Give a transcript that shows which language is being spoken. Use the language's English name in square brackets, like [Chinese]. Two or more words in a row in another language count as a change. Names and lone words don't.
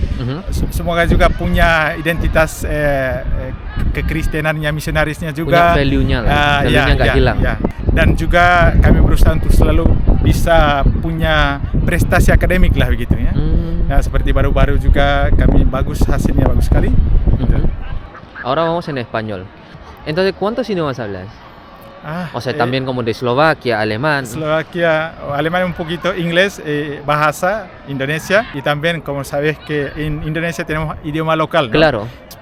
[Indonesian] Semoga juga punya identitas kekristenannya, misionarisnya juga. Punya value-nya lah, value-nya nggak hilang. Ya. Dan juga kami berusaha untuk selalu bisa punya prestasi akademik lah begitu ya. Nah, seperti baru-baru juga kami hasilnya bagus sekali. [Spanish] Ahora vamos en español. Entonces, ¿cuántos idiomas hablas? O sea, también como de Eslovaquia, alemán. Eslovaquia, alemán un poquito, inglés, bahasa, Indonesia, y también, como sabes que en Indonesia tenemos idioma local, ¿no?